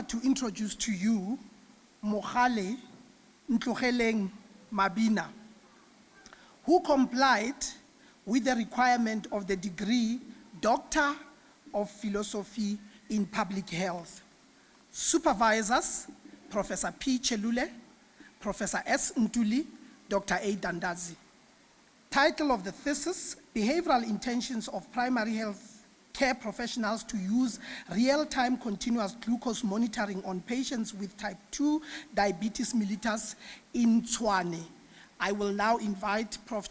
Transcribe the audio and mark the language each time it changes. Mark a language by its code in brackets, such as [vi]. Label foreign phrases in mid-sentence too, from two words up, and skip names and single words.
[en] to introduce to you Mohale Ntlogeleng Mabina, who complied with the requirement of the degree Doctor of Philosophy in Public Health. Supervisors, Professor P. Chelule, Professor S. Ntuli, Dr. A. Dandazi. Title of the thesis, Behavioral Intentions of Primary Health Care Professionals to Use Real-Time Continuous Glucose Monitoring on Patients with Type 2 Diabetes mellitus in Tshwane. I will now invite Prof.